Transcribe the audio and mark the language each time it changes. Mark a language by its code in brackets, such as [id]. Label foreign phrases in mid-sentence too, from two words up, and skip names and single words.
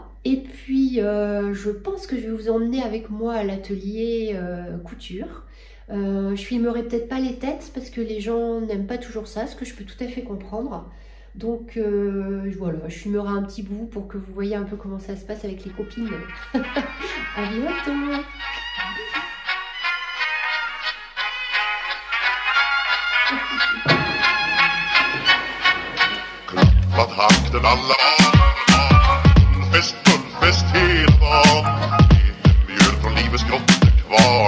[fr] Et puis, je pense que je vais vous emmener avec moi à l'atelier couture. Je filmerai peut-être pas les têtes parce que les gens n'aiment pas toujours ça, ce que je peux tout à fait comprendre. Donc voilà, je filmerai un petit bout pour que vous voyez un peu comment ça se passe avec les copines. À bientôt! [sv] Takten alla fullfest hela dagen. Mjöl från livets grottekvarn.